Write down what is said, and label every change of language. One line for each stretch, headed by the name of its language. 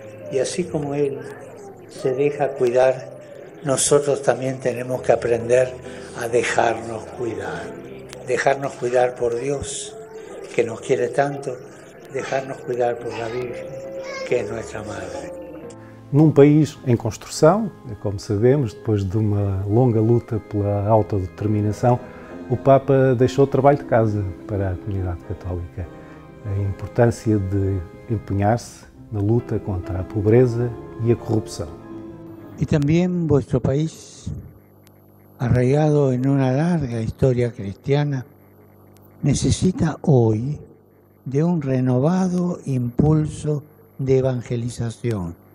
Spanish: Y así como Él se deja cuidar, nosotros también tenemos que aprender a dejarnos cuidar por Dios, que nos quiere tanto, dejarnos cuidar por la Virgen, que es nuestra Madre.
Portuguese: Num país em construção, como sabemos, depois de uma longa luta pela autodeterminação, o Papa deixou o trabalho de casa para a comunidade católica. A importância de empenhar-se na luta contra a pobreza e a corrupção.
Spanish: Y también vuestro país, arraigado en una larga historia cristiana, necesita hoy de un renovado impulso de evangelización